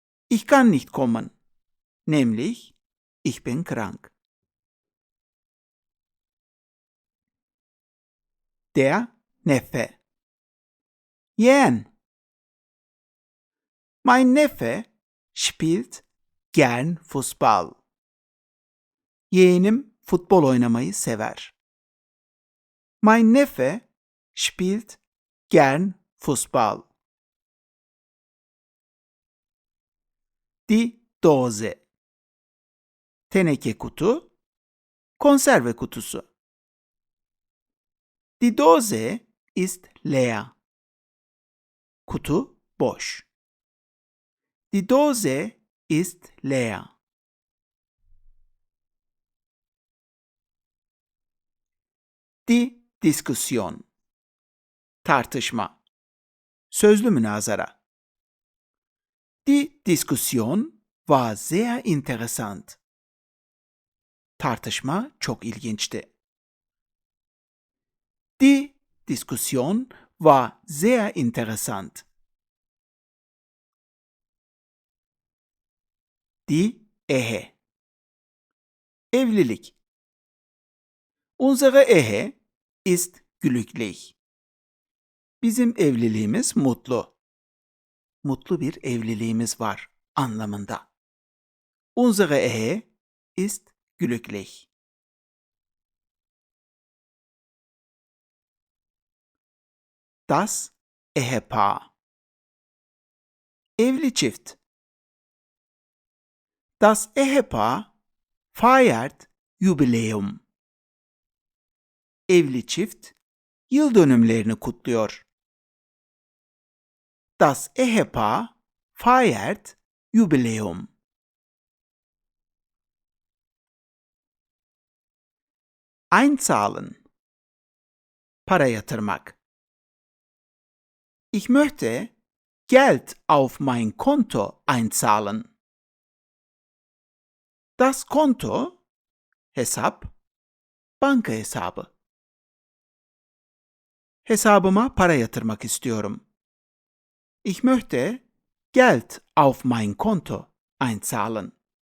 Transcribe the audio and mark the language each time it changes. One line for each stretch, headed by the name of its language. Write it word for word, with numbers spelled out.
German: Ich kann nicht kommen. Nämlich, ich bin krank. Der Neffe. Yeğen. Mein Neffe spielt gern Fußball.
Turkish: Yeğenim futbol oynamayı sever.
German: Mein Neffe spielt gern Fußball.
Turkish: Die Dose. Teneke kutu, konserve kutusu.
German: Die Dose ist leer.
Turkish: Kutu boş.
German: Die Dose ist leer.
Turkish: Di diskusyon, tartışma, sözlü münazara.
German: Die Diskussion war sehr interessant.
Turkish: Tartışma çok ilginçti.
German: Die Diskussion war sehr interessant. Die Ehe, evlilik. Unsere Ehe ist glücklich.
Turkish: Bizim evliliğimiz mutlu. Mutlu bir evliliğimiz var anlamında.
German: Unsere Ehe ist glücklich. Das Ehepaar, evli çift. Das Ehepaar feiert Jubiläum.
Turkish: Evli çift yıl dönümlerini kutluyor.
German: Das Ehepaar feiert Jubiläum.
Turkish: Einzahlen, para yatırmak.
German: Ich möchte Geld auf mein Konto einzahlen.
Turkish: Das Konto, hesap, banka hesabı. Hesabıma para yatırmak istiyorum.
German: Ich möchte Geld auf mein Konto einzahlen.